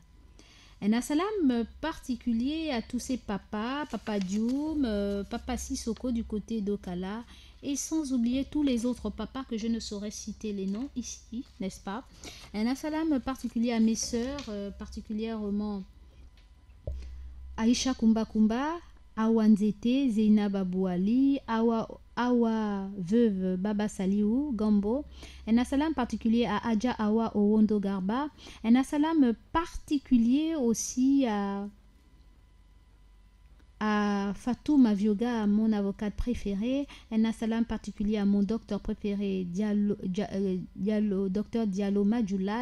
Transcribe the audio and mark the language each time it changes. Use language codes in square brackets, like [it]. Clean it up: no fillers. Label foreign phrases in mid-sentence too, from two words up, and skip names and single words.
[fr] Un assalam particulier à tous ces papas, Papa Dioum, Papa Sissoko du côté d'Okala, et sans oublier tous les autres papas que je ne saurais citer les noms ici, n'est-ce pas? Un assalam particulier à mes sœurs, particulièrement Aïcha Kumba Kumba, Awa Nzete, Zeina Babouali, Awa Veuve Baba Saliou, Gambo. Un assalam particulier à Adja Awa Owondo Garba. Un assalam particulier aussi à Fatou Mavioga, mon avocate préférée. Un assalam particulier à mon docteur préféré, docteur Diallo Madjoula.